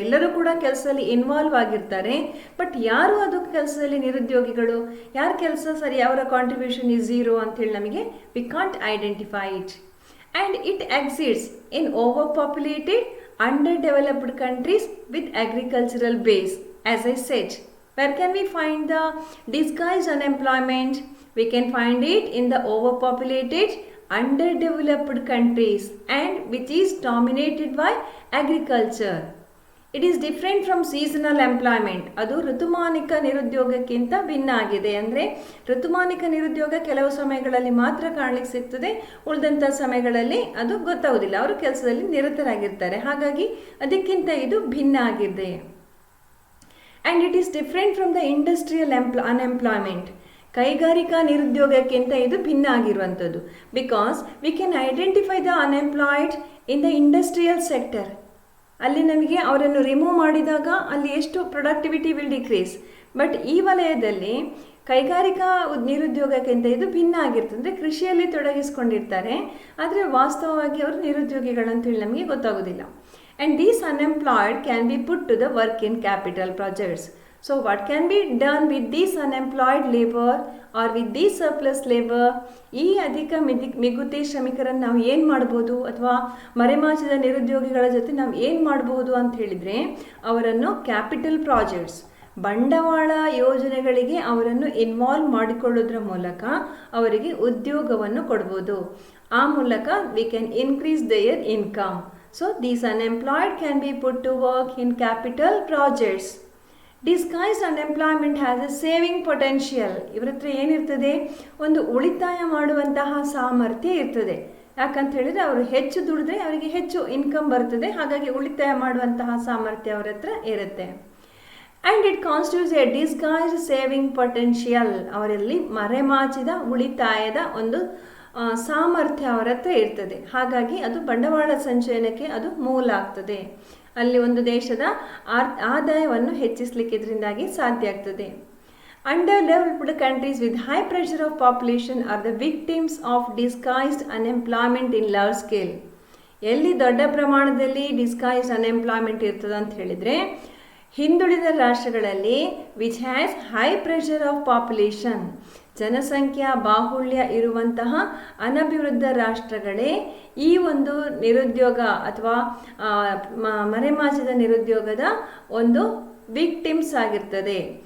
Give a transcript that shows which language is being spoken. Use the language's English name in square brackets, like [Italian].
[Kannada] ಎಲ್ಲರೂ ಕೂಡ ಕೆಲಸದಲ್ಲಿ ಇನ್ವಾಲ್ವ್ ಆಗಿರ್ತಾರೆ, ಬಟ್ ಯಾರು ಅದು ಕೆಲಸದಲ್ಲಿ ನಿರುದ್ಯೋಗಿಗಳು, ಯಾರ ಕೆಲಸ ಸರಿ, ಅವರ ಕಾಂಟ್ರಿಬ್ಯೂಷನ್ [English] is zero [Kannada] ಅಂತೇಳಿ ನಮಗೆ [English] We can't identify it. And it exists in overpopulated underdeveloped countries with agricultural base. As I said, where can we find the disguised unemployment? We can find it in the overpopulated underdeveloped countries and which is dominated by agriculture. It is different from seasonal employment. [Kannada] ಅದು ಋತುಮಾನಿಕ ನಿರುದ್ಯೋಗಕ್ಕಿಂತ ಭಿನ್ನ ಆಗಿದೆ. ಅಂದರೆ ಋತುಮಾನಿಕ ನಿರುದ್ಯೋಗ ಕೆಲವು ಸಮಯಗಳಲ್ಲಿ ಮಾತ್ರ ಕಾಣಲಿಕ್ಕೆ ಸಿಗ್ತದೆ, ಉಳಿದಂಥ ಸಮಯಗಳಲ್ಲಿ ಅದು ಗೊತ್ತಾಗೋದಿಲ್ಲ, ಅವರು ಕೆಲಸದಲ್ಲಿ ನಿರತರಾಗಿರ್ತಾರೆ. ಹಾಗಾಗಿ ಅದಕ್ಕಿಂತ ಇದು ಭಿನ್ನ ಆಗಿದೆ. [English] And it is different from the industrial unemployment. [Kannada] ಕೈಗಾರಿಕಾ ನಿರುದ್ಯೋಗಕ್ಕಿಂತ ಇದು ಭಿನ್ನ ಆಗಿರುವಂಥದ್ದು. [English] Because we can identify the unemployed in the industrial sector. [Kannada] ಅಲ್ಲಿ ನಮಗೆ ಅವರನ್ನು ರಿಮೂವ್ ಮಾಡಿದಾಗ ಅಲ್ಲಿ ಎಷ್ಟು ಪ್ರೊಡಕ್ಟಿವಿಟಿ [English] Will decrease. [Kannada] ಬಟ್ ಈ ವಲಯದಲ್ಲಿ ಕೈಗಾರಿಕಾ ನಿರುದ್ಯೋಗಕ್ಕಿಂತ ಇದು ಭಿನ್ನ ಆಗಿರ್ತದೆ. ಅಂದರೆ ಕೃಷಿಯಲ್ಲಿ ತೊಡಗಿಸ್ಕೊಂಡಿರ್ತಾರೆ, ಆದರೆ ವಾಸ್ತವವಾಗಿ ಅವರು ನಿರುದ್ಯೋಗಿಗಳಂತೇಳಿ ನಮಗೆ ಗೊತ್ತಾಗೋದಿಲ್ಲ. [English] And these unemployed can be put to the work in capital projects. So what can be done with this unemployed labor or with this surplus labor? [Kannada] ಈ ಅಧಿಕ ಮಿಗುತಿ ಶ್ರಮಿಕರನ್ನು ನಾವು ಏನು ಮಾಡ್ಬೋದು, ಅಥವಾ ಮರೆಮಾಚಿದ ನಿರುದ್ಯೋಗಿಗಳ ಜೊತೆ ನಾವು ಏನು ಮಾಡ್ಬೋದು ಅಂತ ಹೇಳಿದರೆ, ಅವರನ್ನು ಕ್ಯಾಪಿಟಲ್ ಪ್ರಾಜೆಕ್ಟ್ಸ್, ಬಂಡವಾಳ ಯೋಜನೆಗಳಿಗೆ ಅವರನ್ನು ಇನ್ವಾಲ್ವ್ ಮಾಡಿಕೊಳ್ಳೋದ್ರ ಮೂಲಕ ಅವರಿಗೆ ಉದ್ಯೋಗವನ್ನು ಕೊಡ್ಬೋದು. ಆ ಮೂಲಕ [English] We can increase their income. So these unemployed can be put to work in capital projects. Disguised unemployment has a saving potential. [Kannada] ಇವರ ಹತ್ರ ಏನಿರ್ತದೆ, ಒಂದು ಉಳಿತಾಯ ಮಾಡುವಂತಹ ಸಾಮರ್ಥ್ಯ ಇರ್ತದೆ. ಯಾಕಂತ ಹೇಳಿದರೆ ಅವರು ಹೆಚ್ಚು ದುಡಿದ್ರೆ ಅವರಿಗೆ ಹೆಚ್ಚು ಇನ್ಕಮ್ ಬರ್ತದೆ, ಹಾಗಾಗಿ ಉಳಿತಾಯ ಮಾಡುವಂತಹ ಸಾಮರ್ಥ್ಯ ಅವರ ಹತ್ರ ಇರುತ್ತೆ. [English] And it constitutes a disguised saving potential. [Kannada] ಅವರಲ್ಲಿ ಮರೆಮಾಚಿದ ಉಳಿತಾಯದ ಒಂದು ಸಾಮರ್ಥ್ಯ ಅವರ ಹತ್ರ ಇರ್ತದೆ. ಹಾಗಾಗಿ ಅದು ಬಂಡವಾಳ ಸಂಚಯನಕ್ಕೆ ಅದು ಮೂಲ ಆಗ್ತದೆ. ಅಲ್ಲಿ ಒಂದು ದೇಶದ ಆದಾಯವನ್ನು ಹೆಚ್ಚಿಸಲಿಕ್ಕೆ ಇದರಿಂದಾಗಿ ಸಾಧ್ಯ ಆಗ್ತದೆ. [English] Underdeveloped countries with high pressure of population are the victims of disguised unemployment in large scale. [Kannada] ಎಲ್ಲಿ ದೊಡ್ಡ ಪ್ರಮಾಣದಲ್ಲಿ ಡಿಸ್ಗೈಸ್ಡ್ ಅನ್ಎಂಪ್ಲಾಯ್ಮೆಂಟ್ ಇರ್ತದೆ ಅಂತ ಹೇಳಿದರೆ, ಹಿಂದುಳಿದ ರಾಷ್ಟ್ರಗಳಲ್ಲಿ [English] which has high pressure of population, [Kannada] ಜನಸಂಖ್ಯಾ ಬಾಹುಳ್ಯ ಇರುವಂತಹ ಅನಭಿವೃದ್ಧ ರಾಷ್ಟ್ರಗಳೇ ಈ ಒಂದು ನಿರುದ್ಯೋಗ ಅಥವಾ ಮರೆಮಾಚಿದ ನಿರುದ್ಯೋಗದ ಒಂದು ವಿಕ್ಟಿಮ್ಸ್ ಆಗಿರ್ತದೆ.